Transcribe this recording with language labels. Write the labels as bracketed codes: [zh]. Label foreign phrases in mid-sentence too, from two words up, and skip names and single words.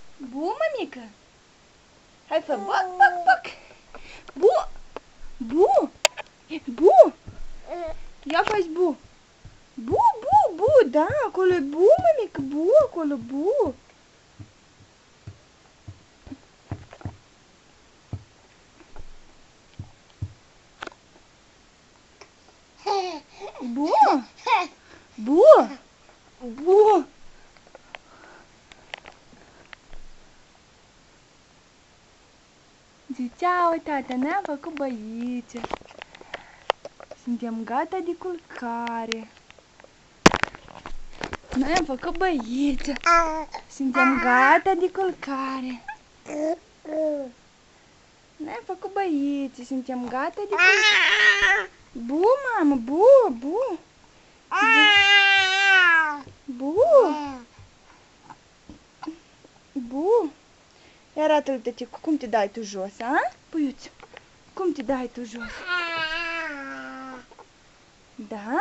[ro] Bu, mămică? Hai fă boc, boc, boc. Bu, bu, bu. Ia faci bu. Bu, bu, bu, da, acolo e bu, mămică, bu, acolo, bu. Bu, bu, bu. Zicea, uite, tata, ne-am făcut băițe. Suntem gata de culcare. Noi am făcut băițe. Suntem gata de culcare. Noi am făcut băițe. Suntem gata de culcare. Bu, mamă, bu, bu. Bu. Bu. Ia arată-l, tăticu, cum te dai tu jos, a? Puiuț, cum te dai tu jos? Da?